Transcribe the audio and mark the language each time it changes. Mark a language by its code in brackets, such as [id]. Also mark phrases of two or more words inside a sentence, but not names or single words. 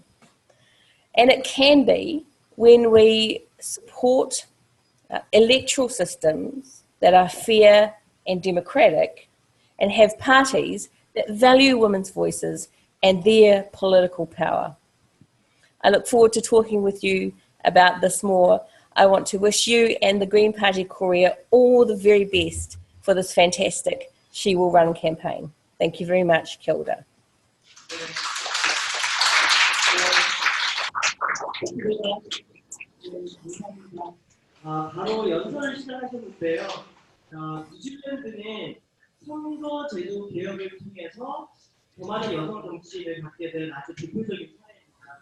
[en] And it can be when we support electoral systems that are fair and democratic and have parties that value women's voices and their political power. I look forward to talking with you about this more I want to wish you and the Green Party Korea all the very best for this fantastic She Will Run campaign. Thank you very much. [mi] Kia ora. [ko] 바로 연설을 시작하셨는데요. 뉴질랜드는 선거제도 개혁을 통해서 더 많은 여성 정치인을 갖게 된 아주 대표적인 사례입니다.